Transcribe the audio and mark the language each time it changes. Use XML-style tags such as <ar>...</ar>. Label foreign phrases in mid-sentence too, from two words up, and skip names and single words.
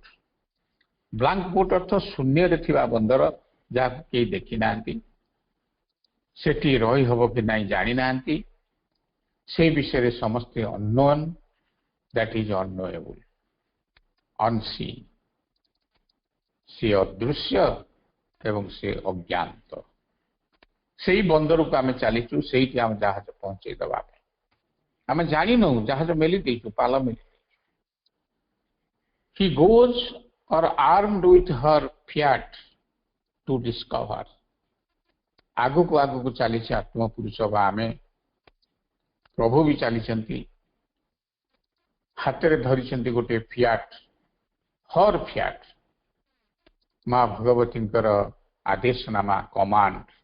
<en>blank port</en> <or>ଅର୍ଥ ଶୂନ୍ୟରେ ଥିବା ବନ୍ଦର, ଯାହାକୁ କେହି ଦେଖି ନାହାନ୍ତି, ସେଠି ରହି ହବ କି ନାହିଁ ଜାଣିନାହାନ୍ତି, ସେ ବିଷୟରେ ସମସ୍ତେ</or> <en>unknown, that is unknowable, unseen.</en> <or>ସେ ଅଦୃଶ୍ୟ ଏବଂ ସେ ଅଜ୍ଞାତ। ସେଇ ବନ୍ଦରକୁ ଆମେ ଚାଲିଛୁ, ସେଇଠି ଆମେ ଜାହାଜ ପହଞ୍ଚେଇ ଦେବା ପାଇଁ। ଆମେ ଜାଣିନୁ, ଜାହାଜ ମେଲି ଦେଇଛୁ, ପାଲ ମେଲି ଦେଇଛୁ।</or> <en>He goes, or armed with her fiat to discover।</en> <or>ଆଗକୁ ଆଗକୁ ଚାଲିଛି ଆତ୍ମପୁରୁଷ ବା ଆମେ, ପ୍ରଭୁ ବି ଚାଲିଛନ୍ତି, ହାତରେ ଧରିଛନ୍ତି ଗୋଟେ ଫିଆଟ୍,</or> <en>her fiat,</en> <or>ମା ଭଗବତୀଙ୍କର ଆଦେଶନାମା, କମାଣ୍ଡ।</or>